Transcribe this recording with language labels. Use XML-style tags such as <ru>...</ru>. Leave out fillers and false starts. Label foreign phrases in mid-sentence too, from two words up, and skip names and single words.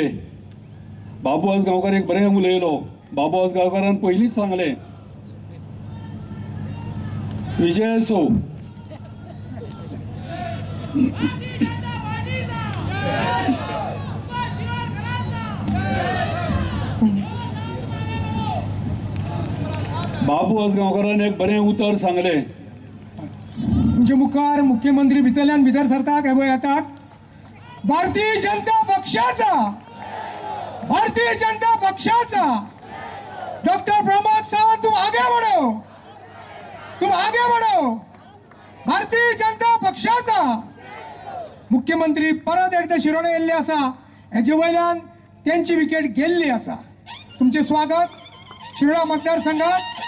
<kok>बाबू आसगांवकार एक बरें उलयलो. बाबू आसगांवकारान पयलींच सांगलें विजय असो बाबू आसगांवकारान एक बरें उतर सांगलें. तुमचे मुखार मुख्यमंत्री भितरल्यान भितर सरतात हे पळय येतात. भारतीय जनता पक्षाचा डॉक्टर प्रमोद सावंत</kok> <hi>तुम आगे बढ़ो.</hi> <kok>भारतीय जनता पक्षाचा मुख्यमंत्री परत एकदा शिरोडे येयल्ले आसा. हेजे वयल्यान त्यांची विकेट गेल्ली आसा. तुमचे स्वागत शिरोडा मतदारसंघात.</kok>